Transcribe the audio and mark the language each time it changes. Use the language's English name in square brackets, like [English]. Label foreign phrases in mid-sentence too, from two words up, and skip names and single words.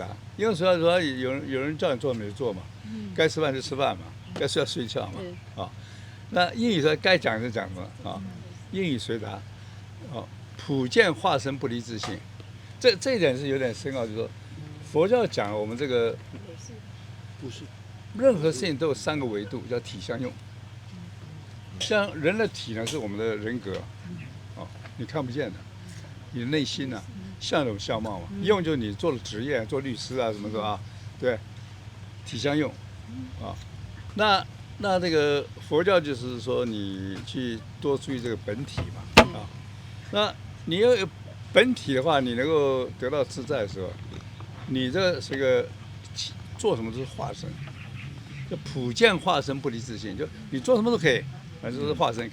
[Chinese] 應用隨答說有人叫你做你就做嘛，該吃飯就吃飯嘛，該睡覺睡覺嘛，那應語說該講就講嘛，應語隨答，普見化身不離自性，這一點是有點深奧，就是說佛教講我們這個不是任何事情都有3個維度，叫體相用。像人的體呢是我們的人格，你看不見的，你的內心呢相有相貌嘛，用就是你做的職業，做律師啊什麼的啊，對，體相用，那這個佛教就是說你去多注意這個本體嘛，那你要有本體的話，你能夠得到自在的時候，你這是個做什麼都是化身，就普見化身不離自性，就你做什麼都可以， 反正就是化身。